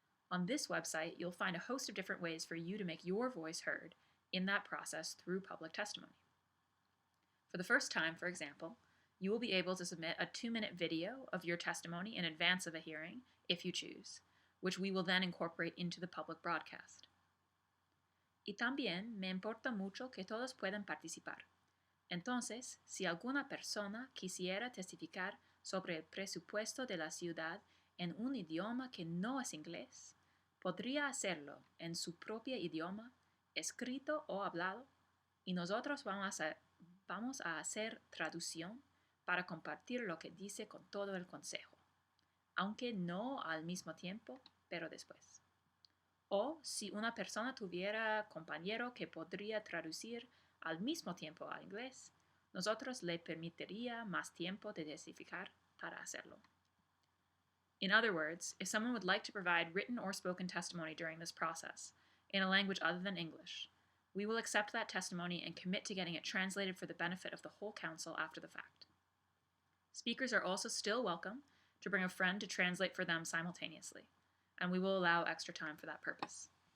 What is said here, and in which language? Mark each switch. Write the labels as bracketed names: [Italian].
[English] On this website, you'll find a host of different ways for you to make your voice heard in that process through public testimony. For the first time, for example, you will be able to submit a 2-minute video of your testimony in advance of a hearing, if you choose, which we will then incorporate into the public broadcast. [Spanish] Y también me importa mucho que todos puedan participar. Entonces, si alguna persona quisiera testificar sobre el presupuesto de la ciudad en un idioma que no es inglés, podría hacerlo en su propio idioma, escrito o hablado, y nosotros vamos a hacer traducción para compartir lo que dice con todo el consejo, aunque no al mismo tiempo, pero después. O si una persona tuviera compañero que podría traducir al mismo tiempo al inglés, nosotros le permitiría más tiempo de testificar para hacerlo. [English] In other words, if someone would like to provide written or spoken testimony during this process, in a language other than English, we will accept that testimony and commit to getting it translated for the benefit of the whole Council after the fact. Speakers are also still welcome to bring a friend to translate for them simultaneously, and we will allow extra time for that purpose.